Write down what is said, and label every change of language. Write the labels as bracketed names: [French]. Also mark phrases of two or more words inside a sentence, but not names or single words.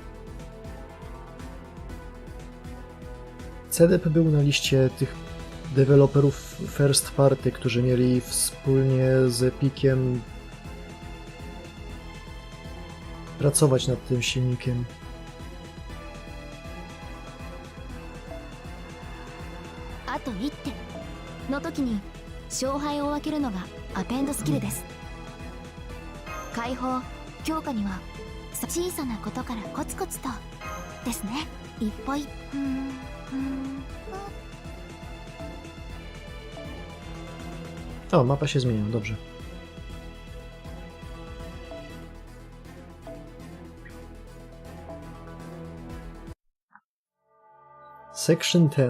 [Polish] CDP był na liście tych deweloperów first party, którzy mieli wspólnie z Epiciem pracować nad tym silnikiem. [Japanese] あと1手の時に勝敗を分けるのがアペンドスキルです。解放強化には小さなことからコツコツとですね。一歩一歩。 [Polish] O, mapa się zmienia, dobrze. [English] Section 10.